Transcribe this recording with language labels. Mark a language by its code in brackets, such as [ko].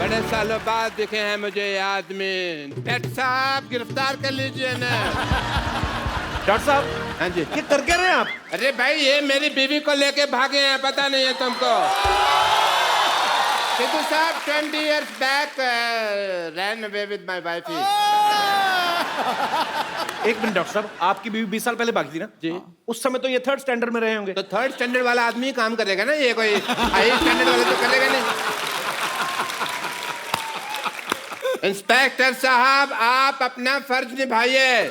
[hi] सालों बाद दिखे हैं मुझे ये आदमी। डॉक्टर साहब गिरफ्तार कर लीजिए ना। डॉक्टर साहब, हाँ जी। ये कर क्या रहे हैं आप? अरे भाई ये मेरी बीवी को लेके भागे हैं, पता नहीं है तुमको? [en] सिद्धू साहब 20 years back ran away with my wife. [hi] एक मिनट डॉक्टर साहब, आपकी बीवी 20 साल पहले भागी थी ना जी। उस समय तो ये 3rd स्टैंडर्ड में रहे होंगे। तो 3rd स्टैंडर्ड वाला आदमी ही काम करेगा ना, ये कोई हाई स्टैंडर्ड वाला तो करेगा नहीं। इंस्पेक्टर साहब आप अपना फर्ज निभाइए।